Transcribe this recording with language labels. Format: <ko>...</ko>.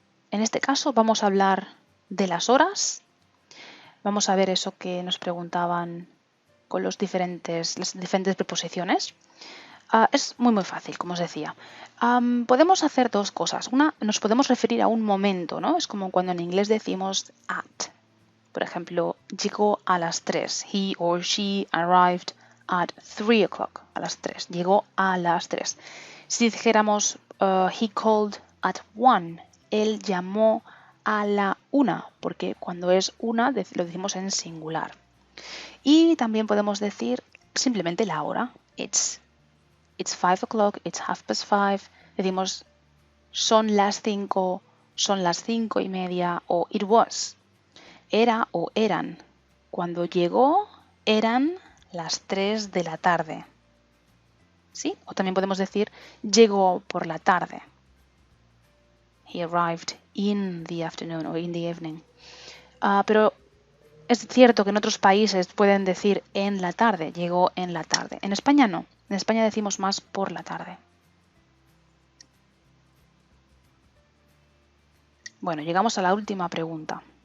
<es>En este caso vamos a hablar de las horas. Vamos a ver eso que nos preguntaban con las diferentes preposiciones. Es muy fácil, como os decía. Podemos hacer dos cosas. Una, nos podemos referir a un momento, ¿no? Es como cuando en inglés decimos at. Por ejemplo, llegó a las 3.</es> <en>He or she arrived at 3 o'clock.</en> <es>A las 3. Llegó a las 3. Si dijéramos</es> <en>he called at 1.</en> <es>Él llamó a la 1. Porque cuando es una lo decimos en singular. Y también podemos decir simplemente la hora.</es> <en>It's 5 o'clock, it's 5:30.</en> <es>Decimos son las 5, son las 5:30 o</es> <en>it was.</en> <es>Era o eran. Cuando llegó eran las 3 de la tarde. ¿Sí? O también podemos decir llegó por la tarde.</es> <en>He arrived in the afternoon or in the evening.</en> <es>Pero es cierto que en otros países pueden decir en la tarde, llegó en la tarde. En España no. En España decimos más por la tarde. Bueno, llegamos a la última pregunta.</es>